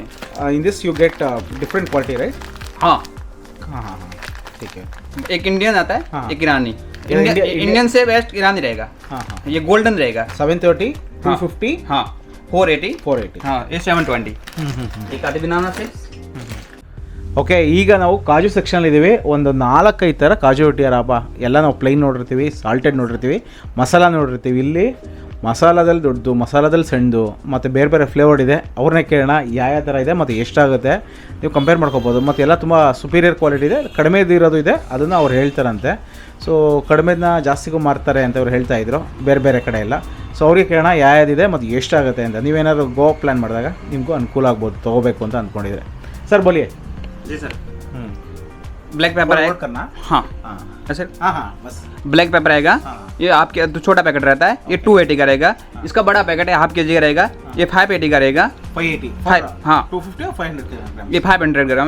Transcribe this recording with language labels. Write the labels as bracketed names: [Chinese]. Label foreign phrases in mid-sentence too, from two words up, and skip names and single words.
[English] In this you get different quality, right? [Hindi] हाँ, ठीक है। एक इंडियन आता है, एक ईरानी। इंडियन इंडियन से बेस्ट ईरानी रहेगा। ये गोल्डन रहेगा। 730, 250, हाँ, 480, हाँ, ये 720। एक आधी बनाना से। [Kannada] ಓಕೆ, ಈಗ ನಾವು ಕಾಜು ಸೆಕ್ಷನಲ್ಲಿ ಇದ್ದೀವಿ. ಒಂದು 4-5 ಥರ ಕಾಜು ಇಟ್ಟಿಯಾರಪ್ಪ. ಎಲ್ಲ ನಾವು ಪ್ಲೈನ್ ನೋಡಿರ್ತೀವಿ, ಸಾಲ್ಟೆಡ್ ನೋಡಿರ್ತೀವಿ, ಮಸಾಲ ನೋಡಿರ್ತೀವಿ. ಇಲ್ಲಿ ಮಸಾಲದಲ್ಲಿ ದೊಡ್ಡದು, ಮಸಾಲದಲ್ಲಿ ಸಣ್ಣದು, ಮತ್ತು ಬೇರೆ ಬೇರೆ ಫ್ಲೇವರ್ಡ್ ಇದೆ. ಅವ್ರನ್ನೇ ಕೇಳೋಣ ಯಾವ ಥರ ಇದೆ ಮತ್ತು ಎಷ್ಟಾಗುತ್ತೆ, ನೀವು ಕಂಪೇರ್ ಮಾಡ್ಕೋಬೋದು. ಮತ್ತು ಎಲ್ಲ ತುಂಬ [English] superior quality [Kannada] ಇದೆ, ಕಡಿಮೆದು ಇರೋದು ಇದೆ, ಅದನ್ನು ಅವ್ರು ಹೇಳ್ತಾರಂತೆ. ಸೊ ಕಡಿಮೆದನ್ನ ಜಾಸ್ತಿಗೂ ಮಾರ್ತಾರೆ ಅಂತ ಅವ್ರು ಹೇಳ್ತಾಯಿದ್ರು ಬೇರೆ ಬೇರೆ ಕಡೆ ಎಲ್ಲ. ಸೊ ಅವ್ರಿಗೆ ಕೇಳೋಣ ಯಾವ್ದಿದೆ ಮತ್ತು ಎಷ್ಟಾಗುತ್ತೆ ಅಂತ. ನೀವೇನಾದ್ರು [English] go plan [Kannada] ಮಾಡಿದಾಗ ನಿಮಗೂ ಅನುಕೂಲ ಆಗ್ಬೋದು ತೊಗೋಬೇಕು ಅಂತ ಅಂದ್ಕೊಂಡಿದ್ರೆ. [Hindi] सर बोलिए। जी सर। [English] black pepper [Hindi] है, हाँ सर। हाँ, बस [English] black pepper [Hindi] आएगा। ये आपके छोटा पैकेट रहता है, ये 280 का रहेगा। इसका बड़ा पैकेट है [English] half kg [Hindi] का रहेगा, ये 580 का रहेगा। 580, हाँ, 250 और 500 ग्राम। ये 500 ग्राम है,